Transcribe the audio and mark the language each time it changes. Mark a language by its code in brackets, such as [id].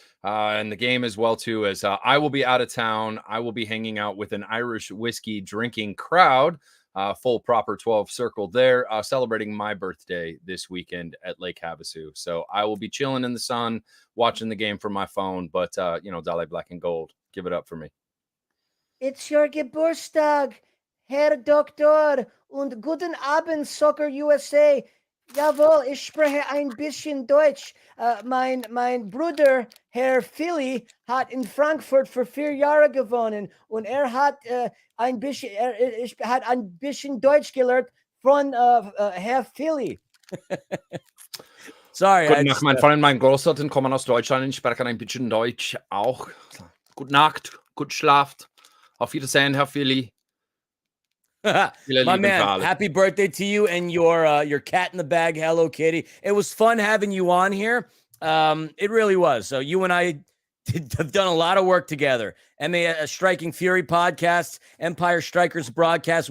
[en] and the game as well too, as I will be out of town. I will be hanging out with an Irish whiskey drinking crowd, full proper 12 circle there, celebrating my birthday this weekend at Lake Havasu. So I will be chilling in the sun, watching the game from my phone. But Dale Black and Gold, give it up for me. It's your [de] Geburtstag, Herr Doktor, und guten Abend, Soccer USA. Jawohl, ich spreche ein bisschen Deutsch. Mein Bruder, Herr Philly, hat in Frankfurt für 4 Jahre gewonnen und hat ein bisschen Deutsch gelernt von Herr Philly. [en] Sorry. [de] Guten Nacht, mein Freund, mein Großeltern kommen aus Deutschland. Ich spreche ein bisschen Deutsch auch. Gute Nacht, gut Schlaft. Auf Wiedersehen, Herr Philly. [en] My man, happy birthday to you and your cat in the bag, Hello Kitty. It was fun having you on here. It really was. So you and I have done a lot of work together. Striking Fury podcast, Empire Strikers broadcast.